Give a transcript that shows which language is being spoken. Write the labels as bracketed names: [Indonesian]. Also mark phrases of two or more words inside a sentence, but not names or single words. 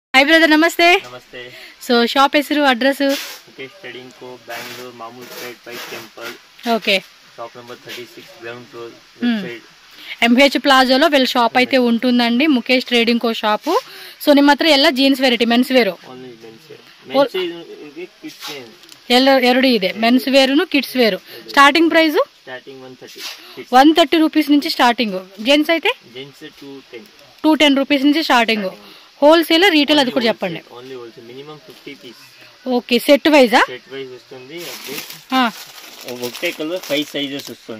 [English] hi brother नमस्ते [Hindi] नमस्ते [Kannada] ಸೋ ಶಾಪ್ ಹೆಸರು ಅಡ್ರೆಸ್ मुकेश ट्रेडिंग को बेंगलुरु मामूल पेट पैस टेंपल ओके [Telugu] షాప్ నంబర్ 36 గ్రౌండ్ ఫ్లోర్ వెబ్సైట్ ఎంహెచ్ ప్లాజాలో వీళ్ళ షాప్ అయితే ఉంటుందండి ముఖేష్ ట్రేడింగ్ కో షాప్ సో [Kannada] ನಿಮ್ಮ ಹತ್ರ ಎಲ್ಲ ಜೀನ್ಸ್ ವೇರ್ ಮೆನ್ಸ್ ವೇರ್ [English] only mens [Telugu] ఇది కిడ్స్ [Kannada] ಎರಡು ಇದೆ [English] mens wear [Kannada] ನು [English] kids wear starting price [Telugu] స్టార్టింగ్ 130 130 రూపీస్ నుంచి స్టార్టింగ్ జెంట్స్ అయితే జెంట్స్ 210 రూపీస్ నుంచి స్టార్టింగ్ [English] wholesale retail [Telugu] అది కూడా చెప్పండి [English] only wholesale minimum 50 pieces okay set wise set wise [Telugu] వస్తుంది ఆ ఒకటే కలర్ 5 సైజెస్ వస్తుంది